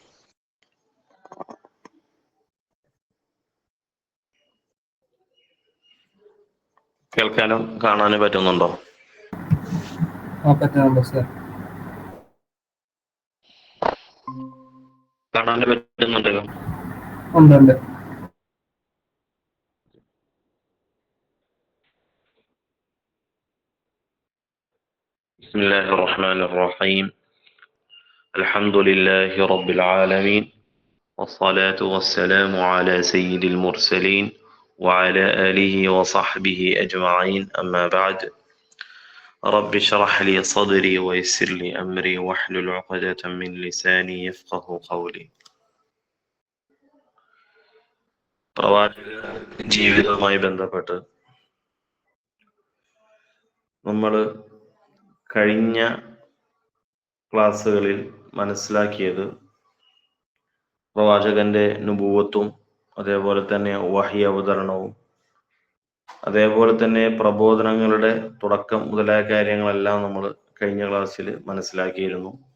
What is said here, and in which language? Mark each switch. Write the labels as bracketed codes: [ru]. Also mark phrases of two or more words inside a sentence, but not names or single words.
[ml] കേൾക്കാനും കാണാനും പറ്റുന്നുണ്ടോ? പറ്റുന്നുണ്ടോ സാർ? കാണാനും പറ്റുന്നുണ്ടല്ലോ. ഉണ്ട്. [ar] بسم الله الرحمن الرحيم. الحمد لله رب العالمين والصلاة والسلام على سيد المرسلين وعلى آله وصحبه أجمعين. أما بعد، رب اشرح لي صدري ويسر لي أمري واحلل عقدة من لساني يفقه قولي. [ml] പ്രവാചക ജീവിതവുമായി ബന്ധപ്പെട്ട് നമ്മൾ കഴിഞ്ഞ ക്ലാസ്സുകളിൽ മനസ്സിലാക്കിയത് പ്രവാചകന്റെ നുബുവത്തും അതേപോലെ തന്നെ വഹി അവതരണവും അതേപോലെ തന്നെ പ്രബോധനങ്ങളുടെ തുടക്കം മുതലായ കാര്യങ്ങളെല്ലാം നമ്മൾ കഴിഞ്ഞ ക്ലാസ്സിൽ മനസ്സിലാക്കിയിരുന്നു.